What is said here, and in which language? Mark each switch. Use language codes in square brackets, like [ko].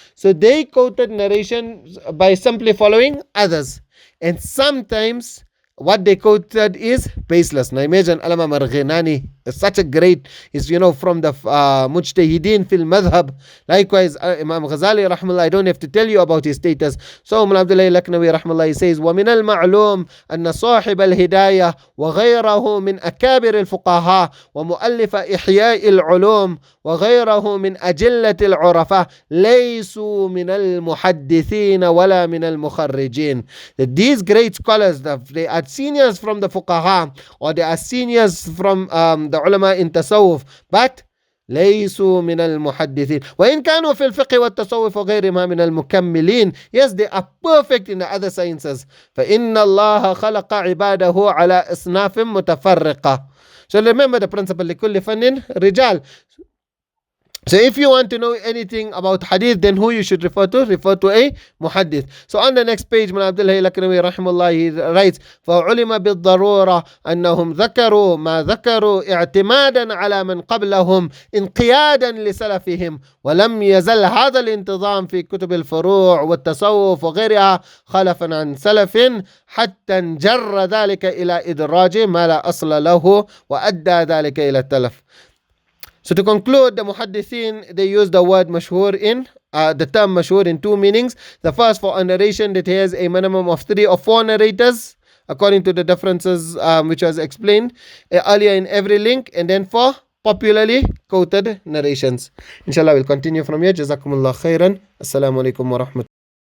[en] So they quoted narration by simply following others. And sometimes what they quoted is baseless. Now imagine Alama Marghinani is such a great, is from the Mujtahideen fil Madhab. Likewise Imam Ghazali rahmallah, I don't have to tell you about his status. So Mullah Abdullah Laknawi rahmallah, he says, [ar] وَمِنَ الْمَعْلُومِ أَنَّ صَاحِبَ الْهِدَايَةِ وَغَيْرَهُ مِنْ أَكَابِرِ الْفُقَهَاءِ وَمُؤَلِّفَ إِحْيَاءِ الْعُلُومِ وغيره من أجلة العرفاء ليسوا من المحدثين ولا من المخرجين. [en] That these great scholars, they are seniors from the fuqaha, or they are seniors from the ulama in tasawwuf, but [ar] ليسوا من المحدثين وإن كانوا في الفقه والتصوف وغيرهما من المكملين. [en] Yes, they are perfect in the other sciences. [ar] فإن الله خلق عباده على أصناف متفرقة. [en] So remember the principle, [ar] لكل فن رجال. [en] So if you want to know anything about hadith, then who you should refer to? Refer to a muhaddith. So on the next page, Mullah Abdullah Laknawi rahimahullah, he writes, [ar] فَعُلِمَ بِالضَّرُورَةِ أَنَّهُمْ ذَكَرُوا مَا ذَكَرُوا اعْتِمَادًا عَلَى مَنْ قَبْلَهُمْ انقيادا لسلفهم ولم يزل هذا الانتظام في كتب الفروع والتصوف وغيرها خلفا عن سلف حتى انجر ذلك إلى إدراج ما لا أصل له وأدى ذلك إلى التلف. [en] So to conclude, the muhaddithin, they use the word mashhur in the term mashhur in two meanings. The first, for a narration that has a minimum of 3 or 4 narrators, according to the differences which was explained earlier in every link, and then for popularly quoted narrations. Inshallah, we'll continue from here. Jazakumullah khairan. Assalamu alaikum wa rahmatullahi.